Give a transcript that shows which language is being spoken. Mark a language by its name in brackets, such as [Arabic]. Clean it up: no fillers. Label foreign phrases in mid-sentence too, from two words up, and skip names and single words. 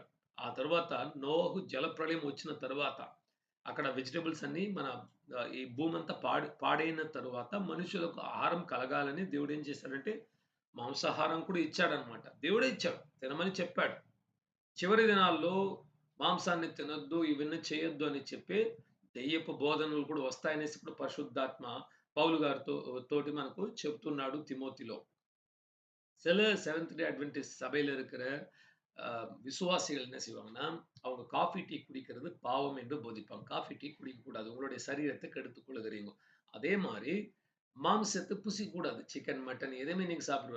[Telugu] ఆ తర్వాత నోవహు జలప్రళయం వచ్చిన తర్వాత అక్కడ వెజిటబుల్స్ అన్నీ ఈ భూమంతా పాడైన తరువాత మనుషులకు ఆహారం కలగాలని దేవుడేం చేశాడంటే మాంసాహారం కూడా ఇచ్చాడన్నమాట. దేవుడే ఇచ్చాడు. తినమని చెప్పాడు. చివరి దినాల్లో మాంసాన్ని తినొద్దు, ఇవన్నీ చేయొద్దు అని చెప్పి దెయ్యపు బోధనలు కూడా వస్తాయనేసి ఇప్పుడు పరిశుద్ధాత్మ పౌలు గారితో తోటి మనకు చెప్తున్నాడు తిమోతిలో. [Tamil] சில செவன்த் டே அட்வென்டிஸ்ட் சபையில இருக்கிற விசுவாசிகள் என்ன செய்வாங்கன்னா, அவங்க காஃபி, டீ குடிக்கிறது பாவம் என்று போதிப்பாங்க. காஃபி, டீ குடிக்கக்கூடாது. உங்களுடைய சரீரத்தை கெடுத்துக் கொள்ளுகிறீங்க. அதே மாரி மாமிசத்த புசிக்கக்கூடாது. சிக்கன், மட்டன் எதையுமே நீங்க சாப்பிடக்கூடாது.